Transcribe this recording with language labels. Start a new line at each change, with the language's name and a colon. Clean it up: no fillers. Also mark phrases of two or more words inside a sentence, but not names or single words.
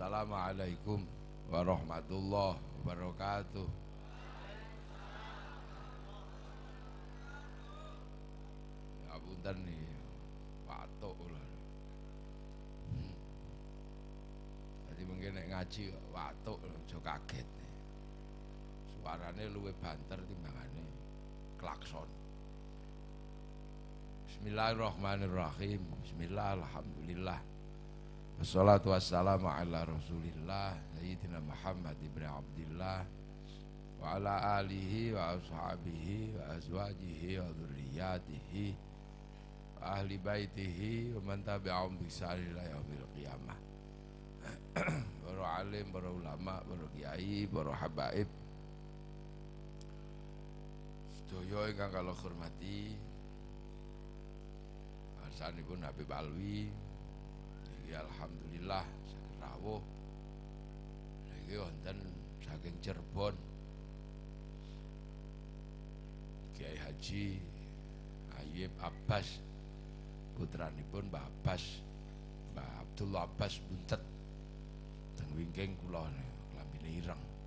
Arabic: السلام عليكم ورحمة الله وبركاته.
Javanese: Ya punten nih, patok lah. Jadi mungkin nek ngaji watuk aja kaget. Suarane luwih banter timbangane klakson.
Arabic: بسم الله الرحمن الرحيم. بسم الله، الحمد لله. والصلاة والسلام على رسول الله سيدنا محمد بن عبد الله وعلى آله وأصحابه وأزواجه وذرياته وأهل بيته ومن تبعهم بإحسان إلى يوم القيامة.
Javanese: Para alim, para ulama, para kiai, para habaib sedaya ingkang kula hormati, arsanipun Habib Alwi. Alhamdulillah saking rawuh niki wonten saking Cirebon Kiai Haji Ayyub Abbas, putranipun Mbah Abbas, Mbah Abdullah Abbas Buntet teng wingking kula klambine ireng.